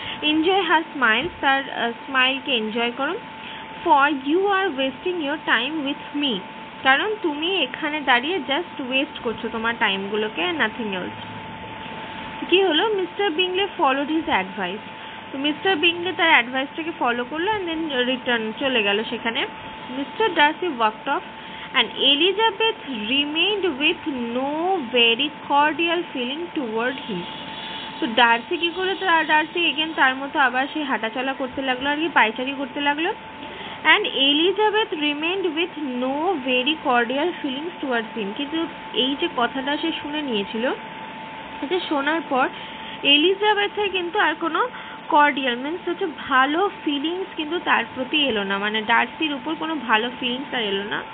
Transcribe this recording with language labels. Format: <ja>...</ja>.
<en>enjoy her smile,</en> <bn>তার স্মাইলকে enjoy করো।</bn> <en>for you are wasting your time with me,</en> <bn>কারণ তুমি এখানে দাঁড়িয়ে জাস্ট ওয়েস্ট করছো তোমার টাইমগুলোকে,</bn> <en>Nothing else.</en> <bn>কি হলো,</bn> <en>Mr Bingley followed his advice.</en> <bn>তো মিস্টার বিংলে তার অ্যাডভাইসটাকে ফলো করলো অ্যান্ড দেন রিটার্ন চলে গেল সেখানে।</bn> <en>Mr Darcy walked off and Elizabeth remained with no very cordial feeling toward him.</en> <bn>তো ডার্সি কি করে, ডার্সি এগেন তার মতো আবার সে হাঁটাচলা করতে লাগলো আর কি, পায়চারি করতে লাগলো।</bn> <en>and Elizabeth remained with no very cordial feelings towards him,</en> <bn>কিন্তু এই যে কথাটা সে শুনে নিয়েছিল, এটা শোনার পর এলিজাবেথের কিন্তু আর কোনো কর্ডিয়াল মিন্স হচ্ছে ভালো ফিলিংস কিন্তু তার প্রতি এলো না, মানে ডার্সির উপর কোনো ভালো ফিলিংস আর এলো না।</bn>